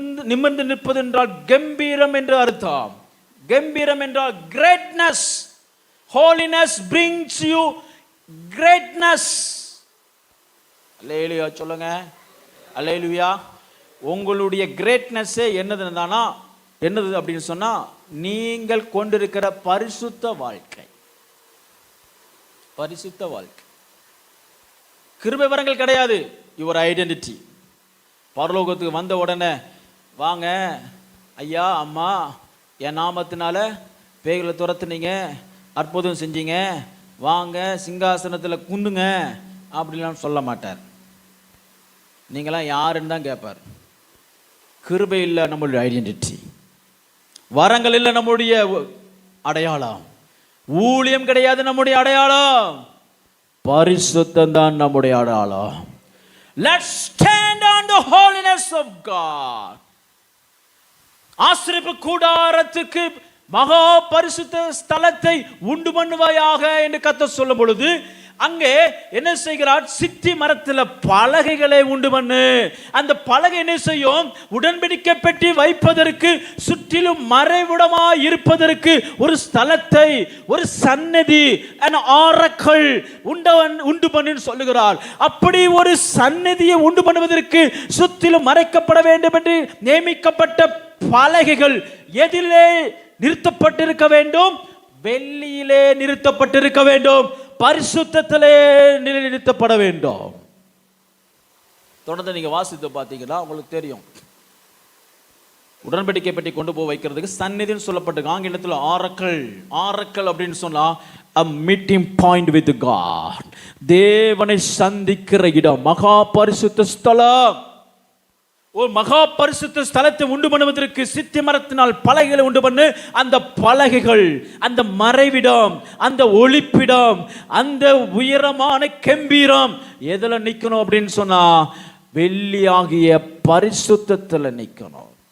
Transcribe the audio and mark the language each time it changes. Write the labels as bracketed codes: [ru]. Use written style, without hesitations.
[ta] நிமிர்ந்து நிற்பது என்றால் கம்பீரம் என்று அர்த்தம். கம்பீரம் என்றால் greatness. [en] Holiness brings you greatness. [ta] அல்லேலூயா சொல்லுங்க. அல்லேலூயா. உங்களுடைய கிரேட்னஸ் என்னது அப்படின்னு சொன்னா, நீங்கள் கொண்டிருக்கிற பரிசுத்த வாழ்க்கை. பரிசுத்த வாழ்க்கை. கிருபை வரங்கள் கிடையாது. [en] Your identity. [ta] பரலோகத்துக்கு வந்த உடனே, வாங்க ஐயா அம்மா, என் நாமத்தினால பேய்களை துரத்துனீங்க, அற்புதம் செஞ்சீங்க, வாங்க சிங்காசனத்தில் குந்துங்க அப்படிலாம் சொல்ல மாட்டார். நீங்களாம் யாருன்னு தான் கேட்பார். கிருபை இல்லை நம்மளுடைய ஐடென்டிட்டி. வரங்கள் இல்லை நம்முடைய அடையாளம். ஊழியம் கிடையாது நம்முடைய அடையாளம். பரிசுத்தம் தான் நம்முடைய அடையாளம். [en] Let's stand on the holiness of God. [ta] ஆசரிப்பு கூடாரத்துக்கு மகா பரிசுத்த ஸ்தலத்தை உண்டு பண்ணுவாயாக என்று கர்த்தர் சொல்லும் பொழுது, அங்கே என்ன செய்கிறார்? சித்தி மரத்தில் பலகைகளை உண்டு பண்ணு. அந்த பலகை என்ன செய்யும்? உடன்படிக்கை பெட்டி வைப்பதற்கு சுற்றிலும் மறைவிடமாய் இருப்பதற்கு ஒரு ஸ்தலத்தை, ஒரு சன்னதி, ஆரக்கள் உண்டு பண்ணு சொல்லுகிறார். அப்படி ஒரு சன்னதியை உண்டு பண்ணுவதற்கு சுற்றிலும் மறைக்கப்பட வேண்டும் என்று நியமிக்கப்பட்ட பலகைகள் எதிலே நிறுத்தப்பட்டிருக்க வேண்டும்? வெள்ளியிலே நிறுத்தப்பட்டிருக்க வேண்டும், பரிசுத்தத்திலே நிறுத்தப்பட வேண்டும். தொடர்ந்து நீங்க வாசித்து பார்த்தீங்கன்னா உங்களுக்கு தெரியும். உடன்படிக்கை பெட்டி கொண்டு போய் வைக்கிறதுக்கு சந்நிதின்னு சொல்லப்பட்டிருக்கு. ஆங்கிலத்தில் ஆரக்கல் அப்படின்னு சொன்னா [en] a meeting point with God. [ta] தேவனை சந்திக்கிற இடம், மகா பரிசுத்த ஸ்தலம். ஒரு மகா பரிசுத்த ஸ்தலத்தை உண்டு பண்ணுவதற்கு சித்தி மரத்தினால் பலகைகளை உண்டு பண்ணு. அந்த பலகைகள், அந்த மறைவிடம், அந்த ஒளிப்பிடம், அந்த உயரமான கம்பீரம் எதுல நிக்கணும் அப்படின்னு சொன்னா வெள்ளியாகிய பரிசுத்தத்துல நிக்கணும்.